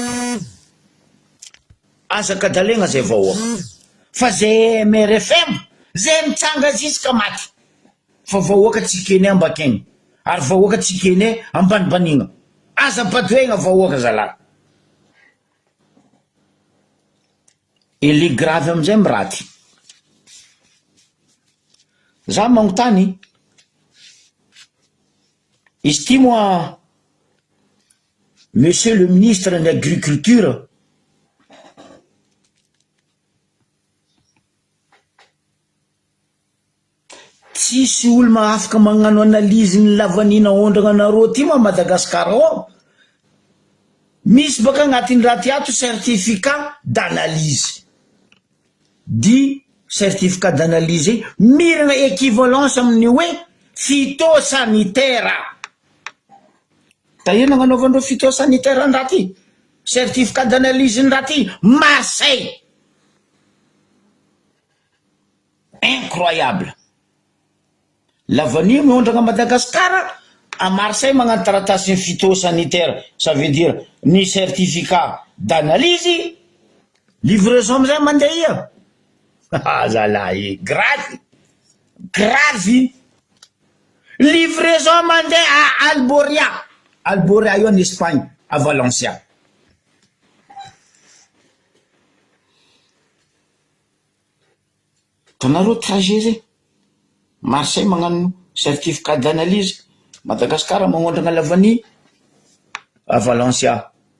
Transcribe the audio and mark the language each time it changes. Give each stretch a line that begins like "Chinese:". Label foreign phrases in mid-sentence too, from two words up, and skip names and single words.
Malagasy: asakadalegna zay vahoaka fa zay MRFM zay mitsanga ziska maty fa vahoaka tsikene ambakegny ary vahoaka tsikene ambanibanigna aza badoegna vahoaka zala eli grave amizay miraty za magnontany izy ty moa
French: monsieur le ministre de l'agriculture
Malagasy: tsisy olo afaka magnano analyse ny lavanina ondragna anareo ty ma Madagasikara ao misy baka agnatin'ny raha ty ato
French: certificat d'analyse
Malagasy: di
French: certificat d'analyse
Malagasy: miragna équivalence amin'ny hoe phytosanitaire tahirana agnanaovandreo phytosanitaire ndraha ty
French: certificat d'analyse
Malagasy: ndraha ty Marseille
French: incroyable l'avenir
Malagasy: miondra
French: à Madagascar à Marseille
Malagasy: magnano taratasy
French: phytosanitaire ça veut dire
Malagasy: ni
French: certificat d'analyse livraison
Malagasy: amizay mandeha ia zalahy grave livraison mandeha à Alboria io
French: en Espagne à Valencia
Malagasy: tanareo trajet zay Marseille magnano
French: certificat d'analyse
Malagasy: Madagascar magnondragna lavany
French: à Valencia